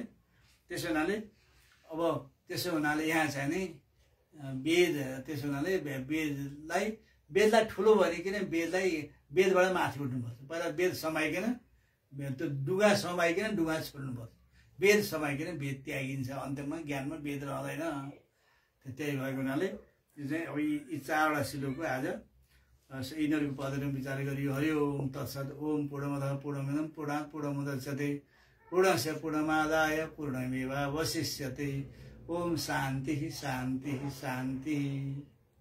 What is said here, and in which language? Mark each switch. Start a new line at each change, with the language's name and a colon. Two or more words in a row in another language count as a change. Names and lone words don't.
Nepali: त्यसो हुनाले अब त्यसो हुनाले यहाँ चाहिँ नि वेद त्यसो हुनाले वेदलाई ठुलो भनिकन वेदबाट माथि उठ्नुपर्छ। पहिला वेद समाइकन त्यो डुगा समाइकन डुगा छोड्नुपर्छ। वेद समाइकन वेद त्यागिन्छ, अन्त्यमा ज्ञानमा वेद रहँदैन। त्यही भएको हुनाले यो चाहिँ अब यी 4वटा श्लोकको आज यिनीहरूको पदहरू विचार गरियो।
Sanskrit: हरि ओम तत्सत्। ओम पूर्णमदः पूर्णमिदं पूर्णात् पूर्णमुदच्यते पूर्णस्य पूर्णमादाय पूर्णमेवावशिष्यते। ओम शान्ति शान्ति शान्ति।